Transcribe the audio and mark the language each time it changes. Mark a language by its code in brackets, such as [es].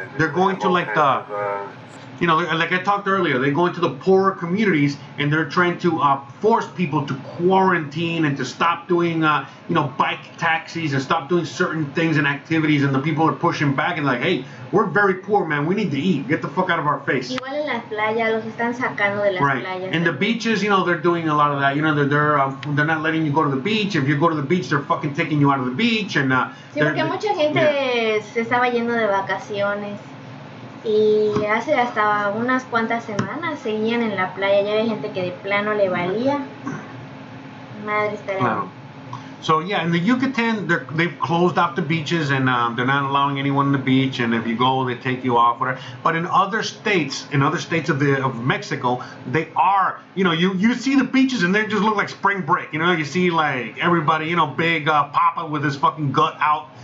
[en] They're going to like the, you know, like I talked earlier, they go into the poorer communities and they're trying to force people to quarantine and to stop doing, you know, bike taxis and stop doing certain things and activities. And the people are pushing back and like, hey, we're very poor, man. We need to eat. Get the fuck out of our face. [es] Igual en las playas, los están sacando de las playas. [en] And the beaches, you know, they're doing a lot of that. You know, they're not letting you go to the beach. If you go to the beach, they're fucking taking you out of the beach. And [es] sí, porque mucha gente se estaba yendo de vacaciones. Y hace hasta unas cuantas semanas seguían en la playa. Ya había gente que de plano le valía. Madre estar ahí. [en] So yeah, in the Yucatan, they've closed off the beaches and they're not allowing anyone on the beach. And if you go, they take you off. Whatever. But in other states of Mexico, they are. You know, you see the beaches and they just look like spring break. You know, you see like everybody, you know, big Papa with his fucking gut out.